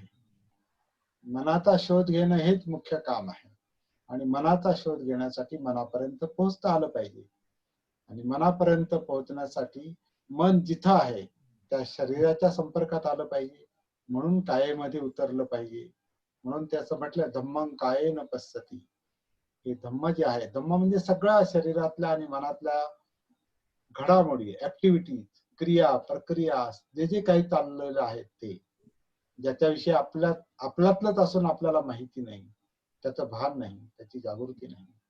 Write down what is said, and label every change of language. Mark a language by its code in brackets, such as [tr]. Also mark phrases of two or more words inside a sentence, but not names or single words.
[mr] मनाचा शोध घेणं हेच मुख्य काम आहे. आणि मनाचा शोध घेण्यासाठी मनापर्यंत पोहोचता आलं पाहिजे. आणि मनापर्यंत पोहोचण्यासाठी मन जिथं आहे त्या शरीराच्या संपर्कात आलं पाहिजे. म्हणून कायेमध्ये उतरलं पाहिजे. म्हणून त्याचं म्हटलं [pi] धम्मं कायेन पश्यति. [mr] हे धम्म जे आहे, धम्म म्हणजे सगळ्या शरीरातल्या आणि मनातल्या घडामोडी, ऍक्टिव्हिटीज, क्रिया प्रक्रिया, जे जे काही चाललेलं आहे ते, ज्याच्याविषयी आपल्यातलंच असून आपल्याला माहिती नाही, त्याचं भान नाही, त्याची जागृती नाही.